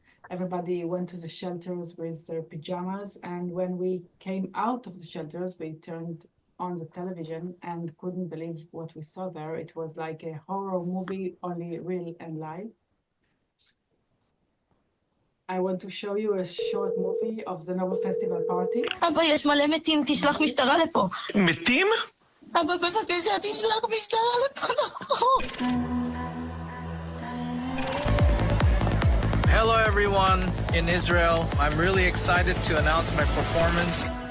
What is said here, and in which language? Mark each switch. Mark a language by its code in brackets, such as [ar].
[en] Everybody went to the shelters with their pajamas. And when we came out of the shelters, we turned on the television and couldn't believe what we saw there. It was like a horror movie, only real and live. I want to show you a short movie of the Nobel Festival party. [he] אבא, יש מלא מתים, תשלח משטרה לפה. מתים? אבא, בבקשה, תשלח משטרה לפה, נכון. [en] Hello everyone in Israel. I'm really excited to announce my performance.